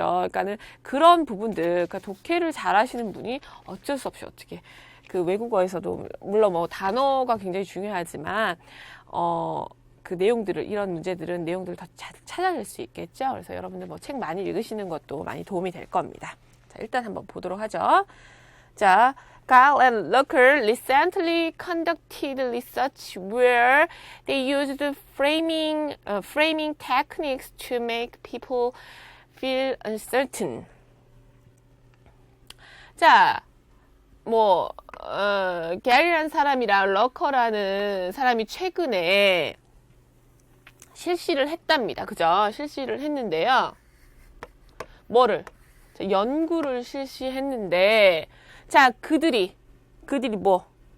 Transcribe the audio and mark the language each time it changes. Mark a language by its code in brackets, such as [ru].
[ko] 그러니까는 그런 부분들, 그러니까 독해를 잘 하시는 분이 어쩔 수 없이 어떻게, 그 외국어에서도 물론 뭐 단어가 굉장히 중요하지만 그 내용들을, 이런 문제들은 내용들을 더 잘 찾아낼 수 있겠죠. 그래서 여러분들 뭐 책 많이 읽으시는 것도 많이 도움이 될 겁니다. 자, 일단 한번 보도록 하죠. [en] 자, Gall and Locker recently conducted research where they used framing techniques to make people feel uncertain. [ko] 자, 뭐 게리라는 사람이랑 러커라는 사람이 최근에 실시를 했답니다. 그죠? 실시를 했는데요. 뭐를? 자, 연구를 실시했는데, 자, 그들이 뭐?